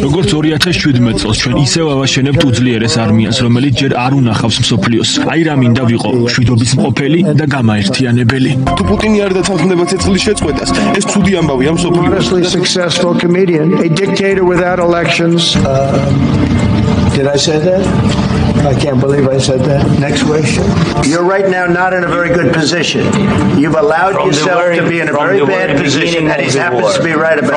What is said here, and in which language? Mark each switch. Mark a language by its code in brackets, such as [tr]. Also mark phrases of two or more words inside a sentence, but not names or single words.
[ka] როგორც 2017 წელს ჩვენ ისევ ავაშენებთ უძლიერეს არმიას, რომელიც ჯერ არ უნახავს მსოფლიოს. აი რა მინდა ვიყო შვიდობის მყოფელი და გამაერთიანებელი. თუ პუტინი არ დათანხმდება ცეცხლის შეწყვეტას, ეს ცუდი ამბავია მსოფლიოს. [en] Successful comedian, a dictator without elections. Did I say that? I can't believe I said that. Next question. You're right now not in a very good position. You've allowed yourself to be in a very bad position, and he happens to be right about it.